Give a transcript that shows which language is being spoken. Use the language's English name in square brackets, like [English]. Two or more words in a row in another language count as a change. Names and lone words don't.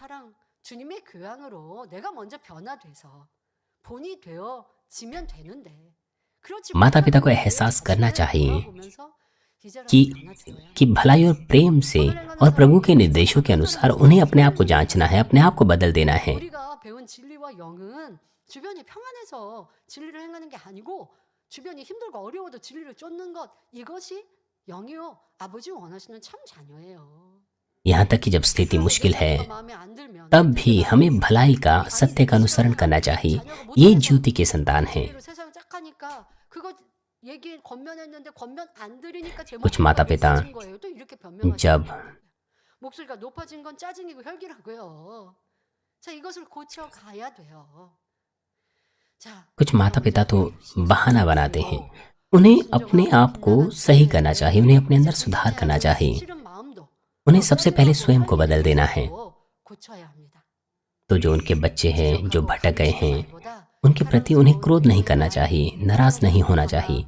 [Hindi] माता पिता को एहसास करना चाहिए कि भलाई और प्रेम से और प्रभु के निर्देशों के अनुसार उन्हें अपने आप को जांचना है, अपने आप को बदल देना है। [Korean] 주변이 평안해서 진리를 행하는 게 아니고 주변이 힘들고 어려워도 진리를 쫓는 것, 이것이 영이요 아버지 원하시는 참 자녀예요। [Hindi] यहाँ तक कि जब स्थिति मुश्किल है तब भी हमें भलाई का, सत्य का अनुसरण करना चाहिए। ये ज्योति के संतान हैं। कुछ माता पिता जब [Korean] 목소리가 높아진 건 짜증이고 혈기라고요। 자, 이것을 고쳐 가야 돼요। [Hindi] कुछ माता पिता तो बहाना बनाते हैं। उन्हें अपने आप को सही करना चाहिए, उन्हें अपने अंदर सुधार करना चाहिए। उन्हें सबसे पहले स्वयं को बदल देना है। तो जो उनके बच्चे हैं जो भटक गए हैं, उनके प्रति उन्हें क्रोध नहीं करना चाहिए, नाराज नहीं होना चाहिए।